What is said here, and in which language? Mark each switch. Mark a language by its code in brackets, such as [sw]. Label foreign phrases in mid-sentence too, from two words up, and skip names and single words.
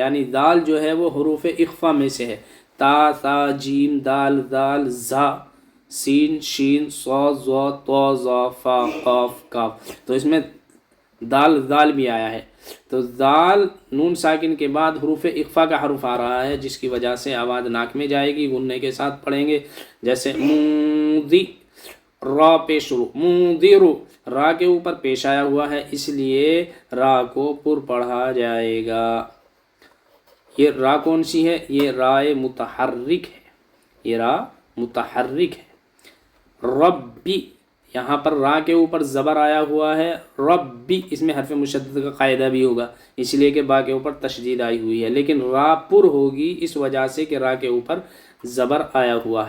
[ur] یعنی ذال جو ہے وہ حروف اخفا میں سے ہے، تا ثا جیم دال ذال زا سین شین صاد ضاد طا ظا فا قاف کاف، تو اس میں دال ذال بھی آیا ہے، تو ذال نون ساکن کے بعد حروف اخفا کا حرف آ رہا ہے جس کی وجہ سے آواز ناک میں جائے گی، غننے کے ساتھ پڑھیں گے، جیسے منذر، را پیش شروع، منذر را کے اوپر پیش آیا ہوا ہے اس لیے را کو پر پڑھا جائے گا۔ یہ را کون سی ہے؟ یہ رائے متحرک ہے، یہ را متحرک ہے۔ ربی، یہاں پر را کے اوپر زبر آیا ہوا ہے، ربی، اس میں حرف مشدد کا قاعدہ بھی ہوگا اس لیے کہ با کے اوپر تشدید آئی ہوئی ہے، لیکن را پر ہوگی اس وجہ سے کہ را کے اوپر زبر آیا ہوا ہے۔